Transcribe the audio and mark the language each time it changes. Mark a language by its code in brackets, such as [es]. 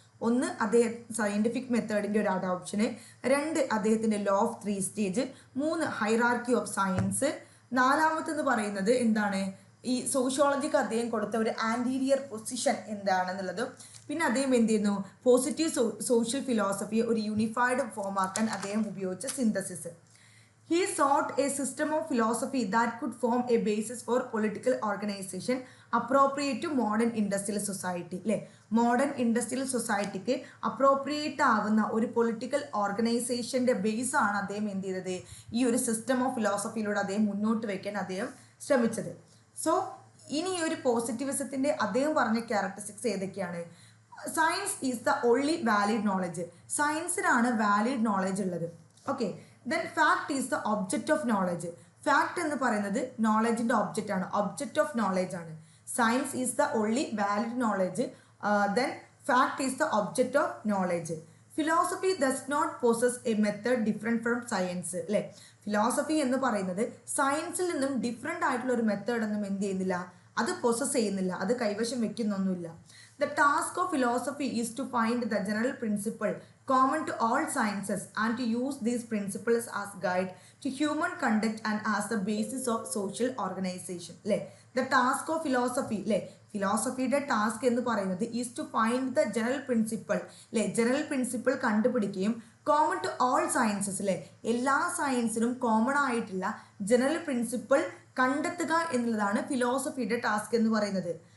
[ml] ഒന്ന്, അദ്ദേഹം സയൻറ്റിഫിക് മെത്തേഡിൻ്റെ ഒരു അഡോപ്ഷന്. 2, അദ്ദേഹത്തിൻ്റെ law of 3 stage. 3, hierarchy of science. 4-മത്തെന്ന് പറയുന്നത് എന്താണ്, ഈ സോഷ്യോളജിക്ക് അദ്ദേഹം കൊടുത്ത ഒരു ആൻറ്റീരിയർ പൊസിഷൻ എന്താണെന്നുള്ളതും. പിന്നെ അദ്ദേഹം എന്ത് ചെയ്യുന്നു, പോസിറ്റീവ് സോഷ്യൽ ഫിലോസഫിയെ ഒരു യൂണിഫൈഡ് ഫോം ആക്കാൻ അദ്ദേഹം ഉപയോഗിച്ച synthesis. [en] He sought a system of philosophy that could form a basis for political organization appropriate to modern industrial society. [ml] അല്ലേ, മോഡേൺ ഇൻഡസ്ട്രിയൽ സൊസൈറ്റിക്ക് അപ്രോപ്രിയേറ്റ് ആവുന്ന ഒരു പൊളിറ്റിക്കൽ ഓർഗനൈസേഷൻ്റെ ബേസാണ് അദ്ദേഹം എന്ത് ചെയ്തത്, ഈ ഒരു സിസ്റ്റം ഓഫ് ഫിലോസഫിയിലൂടെ അദ്ദേഹം മുന്നോട്ട് വയ്ക്കാൻ അദ്ദേഹം ശ്രമിച്ചത്. സോ ഇനി ഈ ഒരു പോസിറ്റിവിസത്തിൻ്റെ അദ്ദേഹം പറഞ്ഞ ക്യാരക്ടറിസ്റ്റിക്സ് ഏതൊക്കെയാണ്? [en] Science is the only valid knowledge. [ml] സയൻസിനാണ് valid knowledge ഉള്ളത്. [en] Okay. Then fact is the object of knowledge. [ml] Fact എന്ന് പറയുന്നത് നോളജിൻ്റെ ഒബ്ജക്റ്റ് ആണ്, ഒബ്ജക്റ്റ് ഓഫ് നോളജ് ആണ്. [en] Science is the only valid knowledge. Then fact is the object of knowledge. Philosophy does not possess a method different from science അല്ലേ. [ml] Philosophy എന്ന് പറയുന്നത് സയൻസിൽ നിന്നും different ആയിട്ടുള്ള ഒരു മെത്തേഡൊന്നും എന്ത് ചെയ്യുന്നില്ല, അത് പൊസസ് ചെയ്യുന്നില്ല, അത് കൈവശം വെക്കുന്നൊന്നുമില്ല. [en] The task of philosophy is to find the general principle common to all sciences and to use these principles as guide to human conduct and as the basis of social organization. [ml] അല്ലേ, [en] the task of philosophy [ml] അല്ലേ, ഫിലോസഫിയുടെ task എന്ന് പറയുന്നത് [en] is to find the general principle [ml] അല്ലേ, general principle കണ്ടുപിടിക്കുകയും [en] common to all sciences [ml] അല്ലേ, എല്ലാ സയൻസിനും common ആയിട്ടുള്ള general principle കണ്ടെത്തുക എന്നുള്ളതാണ് ഫിലോസഫിയുടെ ടാസ്ക് എന്ന് പറയുന്നത്.